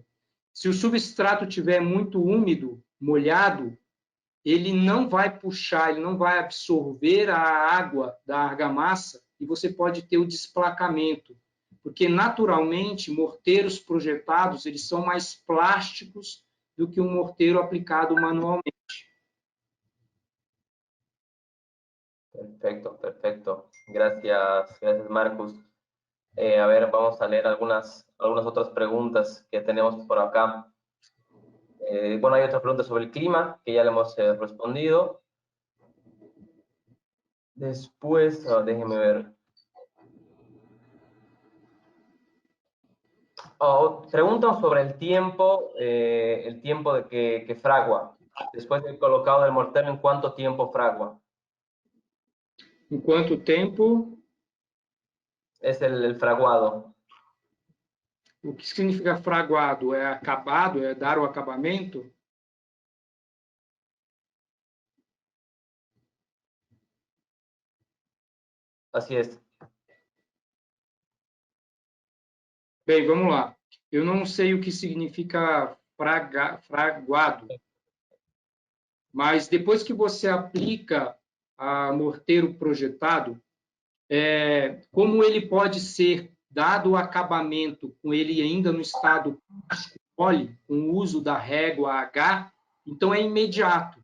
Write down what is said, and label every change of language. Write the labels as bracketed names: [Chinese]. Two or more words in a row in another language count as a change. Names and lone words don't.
[Portuguese] Se o substrato estiver muito úmido, molhado, ele não vai puxar, ele não vai absorver a água da argamassa e você pode ter o desplacamento, porque naturalmente morteiros projetados eles são mais plásticos do que um morteiro aplicado manualmente. [Spanish] Perfecto, perfecto. Gracias, gracias Marcos. A ver, vamos a leer algunas otras preguntas que tenemos por acá. Bueno, hay otra pregunta sobre el clima, que ya le hemos respondido. Después, déjenme ver. Preguntan sobre el tiempo de que fragua. Después de colocado el mortero, ¿en cuánto tiempo fragua? [Portuguese] Em quanto tempo? [Spanish] Es el fraguado. [Portuguese] O que significa fraguado? É acabado? É dar o acabamento? [Spanish] Así es. [Portuguese] Bem, vamos lá. Eu não sei o que significa fraguado, mas depois que você aplica a morteiro projetado, como ele pode ser dado o acabamento com ele ainda no estado mole, com o uso da régua H, então é imediato.